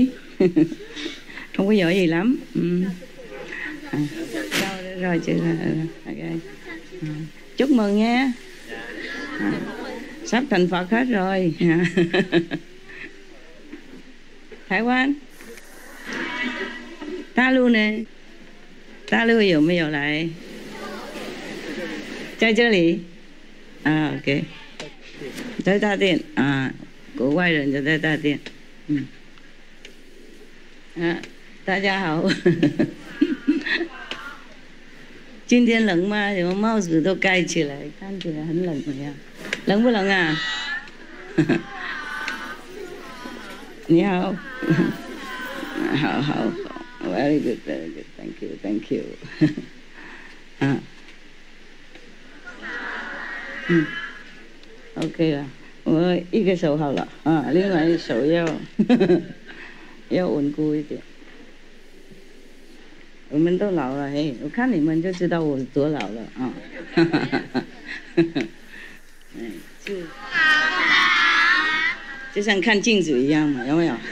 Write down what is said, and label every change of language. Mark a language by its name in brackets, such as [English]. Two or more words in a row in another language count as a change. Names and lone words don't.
[Vietnamese] Không có giỏi gì lắm. Rồi chứ. Okay. Chúc mừng nha. Sắp thành Phật hết rồi. Thái Quan, ta luôn nè. [Chinese] Ta lưu 有没有来？在这里，OK， 在大殿国外人就在大殿，大家好，今天冷吗？什么帽子都盖起来，看起来很冷的样，冷不冷啊？你好， [English] 好。Very good, thank you. [Chinese] OK 了，我一个手好了另外一手要稳固一点。我们都老了嘿，我看你们就知道我多老了就像看镜子一样嘛，有没有？